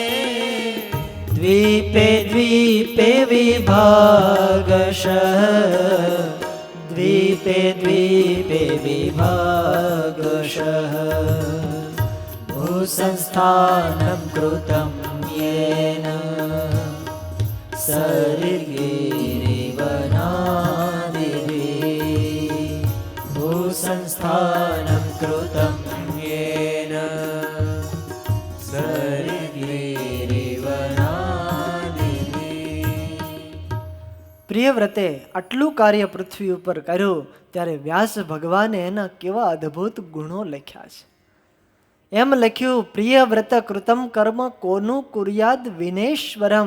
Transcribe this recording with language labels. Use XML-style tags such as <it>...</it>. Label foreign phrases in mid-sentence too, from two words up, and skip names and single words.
<sa>द्वीपे द्वीपे विभागशः द्वीपे द्वीपे विभागशः भूसंस्थानं कृतं येन सरिद्गिरिवनादिभिः भूसंस्थानं कृतं येन</sa> <gu>પ્રિયવ્રતે આટલું કાર્ય પૃથ્વી ઉપર કર્યું ત્યારે વ્યાસ ભગવાને એના કેવા અદ્ભુત ગુણો લખ્યા છે. એમ લખ્યું,</gu> <sa>प्रियव्रत कृतम कर्म को नु कुर्याद विनेश्वरम.</sa>